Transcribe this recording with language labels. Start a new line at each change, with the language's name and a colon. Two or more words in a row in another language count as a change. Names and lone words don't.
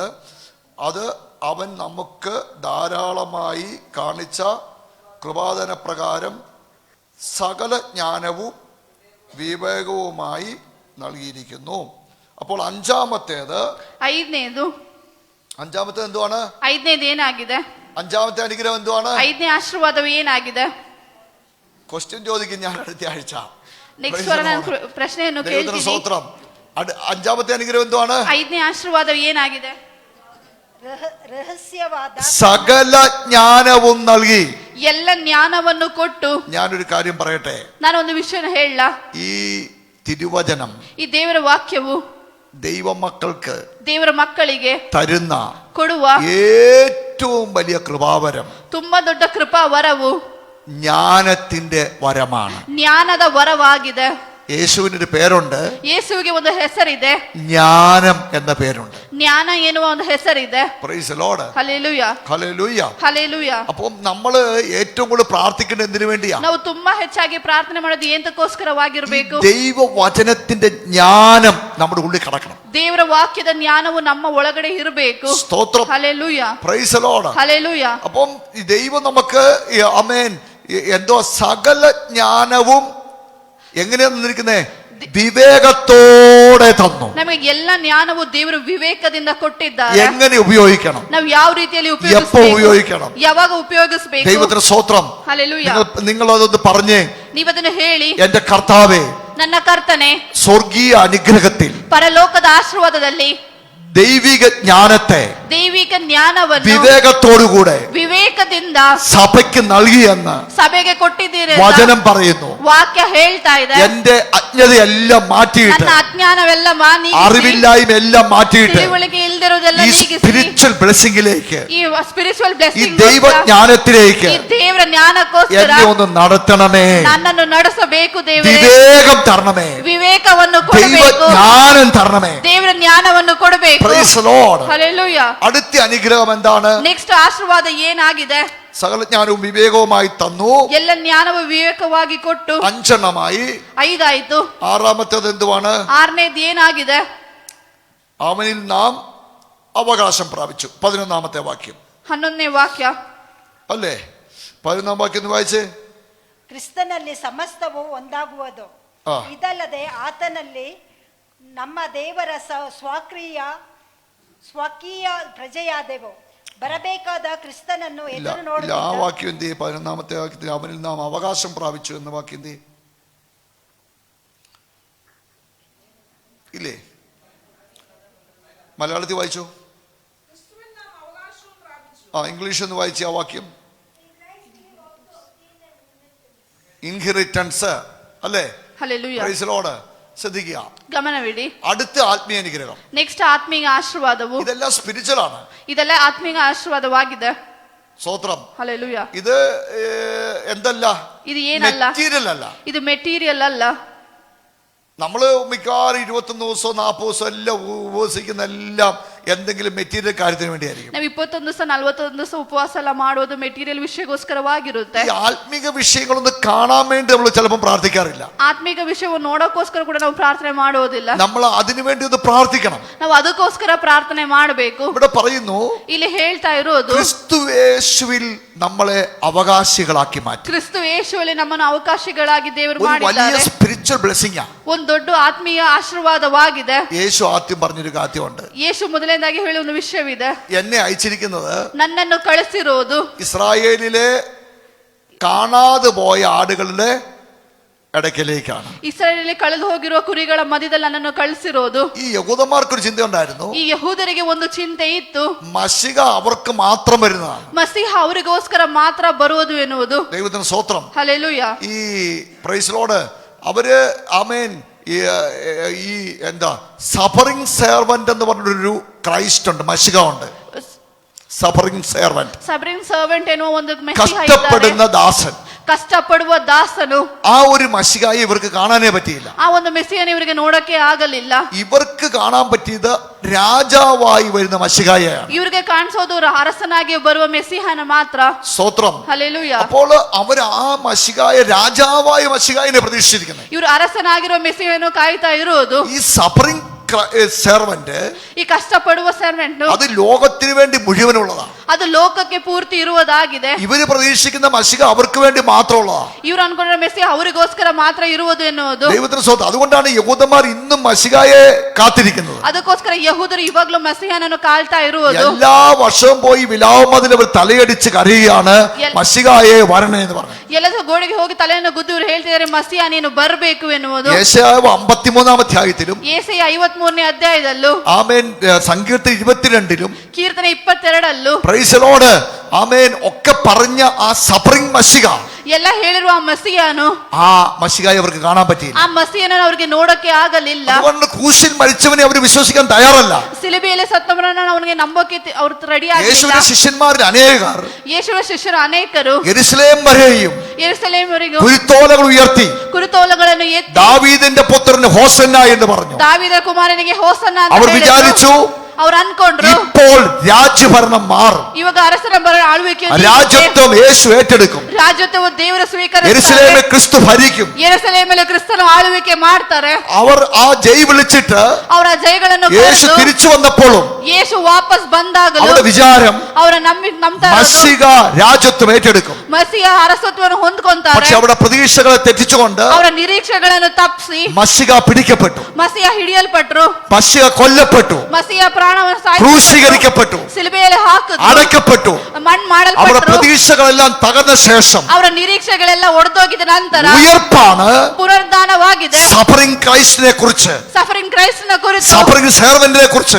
Malayalam: അത് അവൻ നമുക്ക് ധാരാളമായി കാണിച്ച കൃപാദാന പ്രകാരം സകല ജ്ഞാനവും വിവേകവുമായി നൽകിയിരിക്കുന്നു. അപ്പോൾ അഞ്ചാമത്തേത് എന്തുവാണ്?
Kannada: 5ನೇದು ಏನಾಗಿದೆ?
Malayalam: 5-ാമത്തെ അനുഗ്രഹം എന്തുവാണ്?
Kannada: 5ನೇ ಆಶೀರ್ವಾದವು ಏನಾಗಿದೆ?
Malayalam: ക്വസ്റ്റ്യൻ ചോദിക്കും ഞാൻ അടുത്ത ആഴ്ച.
Kannada: ನೆಕ್ಸ್ಟ್ ವಾರ ನಾನು ಪ್ರಶ್ನೆಯನ್ನು ಕೇಳ್ತೀನಿ.
Malayalam: സ്തോത്രം. 5-ാമത്തെ അനുഗ്രഹം എന്തുവാണ്?
Kannada: 5ನೇ ಆಶೀರ್ವಾದವು ಏನಾಗಿದೆ? ರಹಸ್ಯವಾದ
Malayalam: സകല ജ്ഞാനവും നൽകി.
Kannada: ಎಲ್ಲ ಜ್ಞಾನವನ್ನು ಕೊಟ್ಟು.
Malayalam: ഞാനൊരു കാര്യം പറയട്ടെ,
Kannada: ನಾನೊಂದು ವಿಷಯನ ಹೇಳ.
Malayalam: ഈ തിരുവചനം
Kannada: ಈ ದೇವರ ವಾಕ್ಯವು
Malayalam: ദൈവമക്കൾക്ക്
Kannada: ದೇವರ ಮಕ್ಕಳಿಗೆ
Malayalam: തരുന്ന
Kannada: ಕೊಡುವ
Malayalam: ഏറ്റവും വലിയ കൃപാവരം
Kannada: ತುಂಬಾ ದೊಡ್ಡ ಕೃಪಾ ವರವು
Malayalam: ജ്ഞാനത്തിന്റെ വരമാണ്.
Kannada: ಜ್ಞಾನದ ವರವಾಗಿದೆ.
Malayalam: യേശുവിനൊരു പേരുണ്ട്,
Kannada: ಯೇಸುವಿಗೆ ಒಂದು ಹೆಸರಿದೆ,
Malayalam: ജ്ഞാനം എന്ന പേരുണ്ട്.
Kannada: ಜ್ಞಾನ ಎನ್ನುವ ಒಂದು ಹೆಸರಿದೆ.
English: Praise the Lord.
Kannada: ಹಲ್ಲೆಲೂಯ,
Malayalam: ഹല്ലേലൂയ.
Kannada: ಹಲ್ಲೆಲೂಯ.
Malayalam: അപ്പം നമ്മള് ഏറ്റവും കൂടുതൽ പ്രാർത്ഥിക്കേണ്ടത് എന്തിനു വേണ്ടിയാ?
Kannada: ನಾವು ತುಂಬಾ ಹೆಚ್ಚಾಗಿ ಪ್ರಾರ್ಥನೆ ಮಾಡೋದು ಎಂತಕ್ಕೋಸ್ಕರವಾಗಿರ್ಬೇಕು?
Malayalam: ദൈവവചനത്തിന്റെ ജ്ഞാനം നമ്മുടെ ഉള്ളിൽ കടക്കണം.
Kannada: ದೇವರ ವಾಕ್ಯದ ಜ್ಞಾನವು ನಮ್ಮ ಒಳಗಡೆ ಇರಬೇಕು.
Malayalam: സ്തോത്രം.
Kannada: ಹಲ್ಲೆಲೂಯ,
English: Praise the Lord.
Kannada: ಹಲ್ಲೆಲೂಯ.
Malayalam: അപ്പം ഈ ദൈവം നമുക്ക് ആമേൻ എന്തോ സകല ജ്ഞാനവും എങ്ങനെയാ തന്നിരിക്കുന്നേ? വിവേകത്തോടെ തന്നു.
Kannada: ನಮಗೆ ಎಲ್ಲ ಜ್ಞಾನವು ದೇವರು ವಿವೇಕದಿಂದ ಕೊಟ್ಟಿದ್ದಾರೆ.
Malayalam: എങ്ങനെ ഉപയോഗിക്കണം,
Kannada: ನಾವು ಯಾವ ರೀತಿಯಲ್ಲಿ
Malayalam: എപ്പോ ഉപയോഗിക്കണം,
Kannada: ಯಾವಾಗ ಉಪಯೋಗಿಸಬೇಕು?
Malayalam: ദൈവത്തിന് സ്തോത്രം.
Kannada: ಹಲ್ಲೆಲೂಯ.
Malayalam: നിങ്ങൾ അതൊന്ന് പറഞ്ഞേ.
Kannada: ನೀವದನ್ನು ಹೇಳಿ,
Malayalam: എന്റെ കർത്താവേ,
Kannada: ನನ್ನ ಕರ್ತನೆ,
Malayalam: സ്വർഗീയ അനുഗ്രഹത്തിൽ
Kannada: ಪರಲೋಕದ ಆಶೀರ್ವಾದದಲ್ಲಿ
Malayalam: ദൈവിക ജ്ഞാനത്തെ
Kannada: ದೈವಿಕ ಜ್ಞಾನವನ್ನು
Malayalam: വിവേകത്തോടുകൂടെ
Kannada: ವಿವೇಕದಿಂದ
Malayalam: സഭയ്ക്ക് നൽകിയെന്ന്
Kannada: ಸಭೆಗೆ ಕೊಟ್ಟಿದ್ದೀರಿ.
Malayalam: വചനം പറയുന്നു.
Kannada: ವಾಕ್ಯ ಹೇಳ್ತಾ ಇದೆ,
Malayalam: എന്റെ അജ്ഞതയെല്ലാം മാറ്റിയിട്ട്,
Kannada: ನನ್ನ ಅಜ್ಞಾನವೆಲ್ಲ
Malayalam: അറിവില്ലായ്മ എല്ലാം മാറ്റിയിട്ട്
Kannada: ತಿಳುವಳಿಕೆ ಇಲ್ದಿರೋದೆಲ್ಲ
Malayalam: ഈ
Kannada: ನೀಗಿಸಿ
Malayalam: സ്പിരിച്വൽ ബ്ലെസ്സിംഗിലേക്ക്,
Kannada: ಈ ಸ್ಪಿರಿಚುವಲ್
Malayalam: ഈ
Kannada: ಬ್ಲೆಸ್ಸಿಂಗ್,
Malayalam: ദൈവജ്ഞാനത്തിലേക്ക്
Kannada: ಈ ದೇವರ ಜ್ಞಾನಕ್ಕೋಸ್ಕರ
Malayalam: എന്നെ ഒന്ന് നടത്തണമേ.
Kannada: ನನ್ನನ್ನು ನಡೆಸಬೇಕು ದೇವರೇ.
Malayalam: വിവേകം തരണമേ,
Kannada: ವಿವೇಕವನ್ನು ಕೊಡಬೇಕು,
Malayalam: ദൈവജ്ഞാനം തരണമേ.
Kannada: ದೇವರ ಜ್ಞಾನವನ್ನು ಕೊಡಬೇಕು.
English: Praise the Lord.
Kannada: ಹಲ್ಲೆಲೂಯ.
Malayalam: അടുത്ത അനുഗ്രഹം എന്താണ്?
Kannada: ನೆಕ್ಸ್ಟ್ ಆಶೀರ್ವಾದ ಏನಾಗಿದೆ?
Malayalam: സകല ജ്ഞാനവും വിവേകവുമായി തന്നു.
Kannada: ಎಲ್ಲ ಜ್ಞಾನವು ವಿವೇಕವಾಗಿ ಕೊಟ್ಟು
Malayalam: 5 എണ്ണമായി.
Kannada: 5 ಆಯ್ತು.
Malayalam: ആറാമത്തേത് എന്തുവാണ്?
Kannada: 6ನೇದು ಏನಾಗಿದೆ?
Malayalam: അവനിൽ നാം അവകാശം പ്രാപിച്ചു. 11ാമത്തെ വാക്യം
Kannada: 11ನೇ ವಾಕ್ಯ
Malayalam: അല്ലേ? 11ാം വാക്യം ഒന്ന് വായിച്ചേ.
Kannada: ಕ್ರಿಸ್ತನಲ್ಲಿ ಸಮಸ್ತವು ಒಂದಾಗುವುದು. ಆ. ಇದಲ್ಲದೆ ಆತನಲ್ಲಿ ನಮ್ಮ ದೇವರ ಸ್ವಕೀಯ ಪ್ರಜೆಯಾದೆವು. ಬರಬೇಕಾದ ಕ್ರಿಸ್ತನನ್ನು
Malayalam: ഇല്ല
Kannada: ಎದುರು
Malayalam: ഇല്ല, ആ
Kannada: ನೋಡುತ್ತಿದ್ದ
Malayalam: വാക്യം എന്ത് ചെയ്യും? 11ാമത്തെ വാക്യത്തിൽ അവനിൽ നാം അവകാശം പ്രാപിച്ചു എന്ന വാക്യം എന്ത് ചെയ്യും? ഇല്ലേ? മലയാളത്തിൽ വായിച്ചോ? ഇംഗ്ലീഷ് ഒന്ന് വായിച്ച ആ വാക്യം. ഇൻഹെറിറ്റൻസ് അല്ലേ?
Kannada: ಹಲ್ಲೆಲೂಯ.
English: Praise the Lord.
Malayalam: ശ്രദ്ധിക്കുക,
Kannada: ಗಮನವಿಡಿ.
Malayalam: അടുത്ത ആത്മീയ അനുഗ്രഹം.
Kannada: ನೆಕ್ಸ್ಟ್ ಆತ್ಮೀಯ ಆಶೀರ್ವಾದವು,
Malayalam: ഇതെല്ലാം സ്പിരിച്വൽ ആണ്.
Kannada: ಇದೆಲ್ಲ ಆತ್ಮೀಯ ಆಶೀರ್ವಾದವಾಗಿದೆ.
Malayalam: സ്തോത്രം.
Kannada: ಹಲ್ಲೆಲೂಯ.
Malayalam: ഇത് എന്തല്ല?
Kannada: ಇದು ಏನಲ್ಲ,
Malayalam: മെറ്റീരിയൽ അല്ല.
Kannada: ಇದು ಮೆಟೀರಿಯಲ್ ಅಲ್ಲ.
Malayalam: നമ്മള് മിക്കവാറും 21 ദിവസവും 40 ദിവസവും എല്ലാം ഉപവസിക്കുന്ന എല്ലാം എന്തെങ്കിലും മെറ്റീരിയൽ കാര്യത്തിന് വേണ്ടിയായിരിക്കും.
Kannada: ನಾವು 21 ದಿವಸ 41 ದಿವಸ ಉಪವಾಸ ಎಲ್ಲ ಮಾಡೋದು ಮೆಟೀರಿಯಲ್ ವಿಷಯಗೋಸ್ಕರವಾಗಿರುತ್ತೆ.
Malayalam: ഈ ആത്മീക വിഷയങ്ങളൊന്നും കാണാൻ വേണ്ടി നമ്മൾ ചിലപ്പോൾ പ്രാർത്ഥിക്കാറില്ല.
Kannada: ಆತ್ಮಿಕ ವಿಷಯವನ್ನು ನೋಡೋಕೋಸ್ಕರ ಕೂಡ ನಾವು ಪ್ರಾರ್ಥನೆ ಮಾಡೋದಿಲ್ಲ.
Malayalam: നമ്മൾ അതിനു വേണ്ടി ഒന്ന് പ്രാർത്ഥിക്കണം.
Kannada: ನಾವು ಅದಕ್ಕೋಸ್ಕರ ಪ್ರಾರ್ಥನೆ ಮಾಡಬೇಕು.
Malayalam: ഇവിടെ പറയുന്നു,
Kannada: ಇಲ್ಲಿ ಹೇಳ್ತಾ ಇರೋದು,
Malayalam: ക്രിസ്തുയേശുവിൽ നമ്മളെ അവകാശികളാക്കി മാറ്റി.
Kannada: ಕ್ರಿಸ್ತು ಯೇಸುವಲ್ಲಿ ನಮ್ಮನ್ನು ಅವಕಾಶಿಗಳಾಗಿ ದೇವರು
Malayalam: ഒരു വലിയ
Kannada: ಮಾಡಿದ್ದಾರೆ.
English: spiritual blessing
Malayalam: ആണ്.
Kannada: ಒಂದು ದೊಡ್ಡ ಆತ್ಮೀಯ ಆಶೀರ್ವಾದವಾಗಿದೆ.
Malayalam: യേശു ആദ്യം പറഞ്ഞൊരു കാര്യമുണ്ട്.
Kannada: ಯೇಸು ಮೊದಲನೇದಾಗಿ ಹೇಳುವ ಒಂದು ವಿಷಯವಿದೆ.
Malayalam: എന്നെ അയച്ചിരിക്കുന്നത്
Kannada: ನನ್ನನ್ನು ಕಳಿಸಿರೋದು
Malayalam: ഇസ്രായേലിലെ കാണാതെ പോയ ആടുകളുടെ ഇടയ്ക്കിലേക്കാണ്.
Kannada: ಇಸ್ರಾಯೇಲಿನಲ್ಲಿ ಕಳೆದು ಹೋಗಿರುವ ಕುರಿಗಳ ಮಧ್ಯದಲ್ಲಿ ನನ್ನನ್ನು ಕಳಿಸಿರೋದು.
Malayalam: ഈ യഹൂദന്മാർക്കൊരു ചിന്തയുണ്ടായിരുന്നു.
Kannada: ಈ ಯಹೂದರಿಗೆ ಒಂದು ಚಿಂತೆ ಇತ್ತು,
Malayalam: മശിക അവർക്ക് മാത്രം വരുന്നതാണ്.
Kannada: ಮಸೀಹ ಅವರಿಗೋಸ್ಕರ ಮಾತ್ರ ಬರುವುದು ಎನ್ನುವುದು.
Malayalam: ദൈവത്തിന് സ്തോത്രം.
Kannada: ಹಲ್ಲೆಲೂಯ.
Malayalam: ഈ
English: praise Lord
Malayalam: അവര് ആമേൻ ഈ എന്താ
English: suffering servant
Malayalam: എന്ന് പറഞ്ഞൊരു ക്രൈസ്റ്റ് ഉണ്ട്, മശിക ഉണ്ട്.
English: suffering servant, sabrin servant
Kannada: ಎನ್ನುವ ಒಂದು ಮೆಸ್ಸಿಹ ಇದ್ದಾರೆ.
Malayalam: കഷ്ടപ്പെടുന്ന ദാസൻ.
Kannada: ಕಷ್ಟಪಡುವ ದಾಸನು.
Malayalam: ആ ഒരു മശികായി ഇവർക്ക് കാണാനേ പറ്റിയില്ല.
Kannada: ಆ ಒಂದು ಮೆಸ್ಸಿಹನ ಇವರಿಗೆ ನೋಡಕ್ಕೆ ಆಗಲಿಲ್ಲ.
Malayalam: ഇവർക്ക് കാണാൻ പറ്റിയത് രാജാവായി വരുന്ന മശികായാണ്.
Kannada: ಇವರಿಗೆ ಕಾಣಿಸೋದು ಅರಸನಾಗಿ ಬರುವ ಮೆಸ್ಸಿಹನ ಮಾತ್ರ.
Malayalam: സ്തോത്രം.
Kannada: ಹಲ್ಲೆಲೂಯ.
Malayalam: അപ്പോൾ അവർ ആ മശികായ രാജാവായ മശികായിനെ പ്രതീക്ഷിച്ചിരിക്കുന്നത്.
Kannada: ಇವರು ಅರಸನಾಗಿರುವ ಮೆಸ್ಸಿಹನು ಕಾಯ್ತಾ ಇರುವುದು.
Malayalam: ഈ
English: suffering servant,
Kannada: ಈ ಕಷ್ಟಪಡುವ ಸರ್ವೆಂಟ್,
Malayalam: അത് ലോകത്തിന് വേണ്ടി മുഴുവനുള്ളതാണ്.
Kannada: ಅದು ಲೋಕಕ್ಕೆ ಪೂರ್ತಿ ಇರುವುದಾಗಿದೆ.
Malayalam: ഇവര് പ്രതീക്ഷിക്കുന്ന മശിക അവർക്ക് വേണ്ടി മാത്രമുള്ളതാണ്.
Kannada: ಇವರು ಅನ್ಕೊಂಡ್ರೆ ಮೆಸ್ಸಿಹ ಅವರಿಗೋಸ್ಕರ ಮಾತ್ರ ಇರುವುದು ಎನ್ನುವುದು.
Malayalam: ദൈവത്തിന് സ്വന്തം. അതുകൊണ്ടാണ് യഹൂദന്മാർ ഇന്നും മശികായെ കാത്തിരിക്കുന്നത്.
Kannada: ಅದಕ್ಕೋಸ್ಕರ ಯಹೂದರು ಇವಾಗಲೂ ಮೆಸ್ಸಿಹನನ್ನು ಕಾಳ್ತಾ ಇರುವುದು.
Malayalam: എല്ലാ വർഷവും പോയി വിലാപമതിൽ അവർ തലയടിച്ച് കരയുകയാണ്, മശികായെ വരണേ എന്ന് പറഞ്ഞു.
Kannada: ಎಲ್ಲದ ಗೋಡೆಗೆ ಹೋಗಿ ತಲೆಯನ್ನು ಗುದ್ದು ಇವರು ಹೇಳ್ತಿದ್ದಾರೆ, ಮಸಿಹ ನೀನು ಬರಬೇಕು ಎನ್ನುವುದು.
Malayalam: യെശയ്യാവ് 53ാം അധ്യായത്തിലും
Kannada: ಯೆಶಾಯ 53ನೇ ಅಧ್ಯಾಯದಲ್ಲೂ,
Malayalam: ആമേൻ, സങ്കീർത്തനം 22ലും,
Kannada: ಕೀರ್ತನೆ 22ಅಲ್ಲೂ,
English: Praise the Lord.
Malayalam: ആമേൻ. ഒക്കെ പറഞ്ഞ ആ സഫറിംഗ് മഷിക,
Kannada: ಎಲ್ಲ ಹೇಳಿರುವ ಆ ಮಸಿಯನು,
Malayalam: ആ മഷികായി അവർക്ക് കാണാൻ പറ്റിയില്ല.
Kannada: ಆ ಮಸಿಯನನ್ನು ಅವರಿಗೆ ನೋಡಕ್ಕೆ ಆಗಲಿಲ್ಲ.
Malayalam: അതുകൊണ്ട് ക്രൂശിൽ മരിച്ചവനെ അവർ വിശ്വസിക്കാൻ തയ്യാറല്ല.
Kannada: ಸಿಲುಬೆಯಲ್ಲಿ ಸತ್ತವರನ್ನು ಅವನಿಗೆ ನಂಬೋಕೆ ಅವರು ರೆಡಿ
Malayalam: യേശുവിന്റെ
Kannada: ಆಗಿಲ್ಲ.
Malayalam: ശിഷ്യന്മാരിൽ അനേകർ
Kannada: ಯೇಸುವಿನ ಶಿಷ್ಯರು ಅನೇಕರು
Malayalam: യെരൂശലേം വരെയും
Kannada: ಯೆರೂಸಲೇಮಿನವರೆಗೂ
Malayalam: കുരുത്തോലകൾ ഉയർത്തി
Kannada: ಕುರುತೋಲಗಳನ್ನು ಎತ್ತಿ
Malayalam: ദാവീദിന്റെ പുത്രന് ഹോസന്ന എന്ന് പറഞ്ഞു.
Kannada: ದಾವೀದ ಕುಮಾರನಿಗೆ ಹೋಸನ್ನ ಅಂತ
Malayalam: അവർ
Kannada: ಹೇಳಿದ್ರು.
Malayalam: വിചാരിച്ചു
Kannada: ಅವ್ರು ಅನ್ಕೊಂಡ್ರು
Malayalam: ഇപ്പോൾ രാജ്യഭരണം മാറും,
Kannada: ಇವಾಗ ಅರಸನ ಆಳ್ವಿಕೆ
Malayalam: രാജ്യത്വം യേശു ഏറ്റെടുക്കും,
Kannada: ರಾಜ್ಯತ್ವವು ದೇವರ ಸ್ವೀಕಾರ,
Malayalam: യെരൂശലേമിൽ ക്രിസ്തു ഭരിക്കും.
Kannada: ಯೆರೂಸಲೇಮಲ್ಲಿ ಕ್ರಿಸ್ತನ ಆಳ್ವಿಕೆ ಮಾಡ್ತಾರೆ.
Malayalam: അവർ ആ ജയ് വിളിച്ചിട്ട്
Kannada: ಅವರ ಜಯಗಳನ್ನು
Malayalam: യേശു
Kannada: ಕರೆದು
Malayalam: തിരിച്ചു വന്നപ്പോഴും
Kannada: ಯೇಸು ವಾಪಸ್ ಬಂದಾಗಲೂ
Malayalam: അവരുടെ വിചാരം
Kannada: ಅವರ ನಂಬ್ತಾ ಇರೋದು
Malayalam: മഷിക രാജ്യത്വം ഏറ്റെടുക്കും.
Kannada: ಮಸಿಯ ಅರಸತ್ವವನ್ನು ಹೊಂದ್ಕೊಂತಾರೆ.
Malayalam: പക്ഷെ അവിടെ പ്രതീക്ഷകളെ തെറ്റിച്ചുകൊണ്ട്
Kannada: ಅವರ ನಿರೀಕ್ಷೆಗಳನ್ನು ತಪ್ಪಿಸಿ
Malayalam: മഷിക പിടിക്കപ്പെട്ടു,
Kannada: ಮಸಿಯ ಹಿಡಿಯಲ್ಪಟ್ರು,
Malayalam: മഷിക കൊല്ലപ്പെട്ടു,
Kannada: ಮಸಿಯ ಪ್ರಾಣವನ್ನು
Malayalam: ക്രൂശീകരിക്കപ്പെട്ടു,
Kannada: ಸಿಲುಬೆಯಲ್ಲಿ ಹಾಕಿದ್ರು,
Malayalam: അടക്കപ്പെട്ടു.
Kannada: ಮಣ್ಣು
Malayalam: അവരുടെ
Kannada: ಮಾಡಲ್ಪಟ್ರು.
Malayalam: പ്രതീക്ഷകളെല്ലാം തകർന്ന ശേഷം
Kannada: ಅವರ ನಿರೀಕ್ಷೆಗಳೆಲ್ಲ ಒಡೆದೋಗಿದ ನಂತರ
Malayalam: ഉയർപ്പാണ്
Kannada: ಪುನರುದ್ಧಾನವಾಗಿದೆ.
Malayalam: സഫറിംഗ് ക്രൈസ്റ്റിനെ കുറിച്ച്,
Kannada: ಸಫರಿಂಗ್ ಕ್ರೈಸ್ತನ ಕುರಿತು,
Malayalam: സഫറിംഗ് സെർവന്റിനെ കുറിച്ച്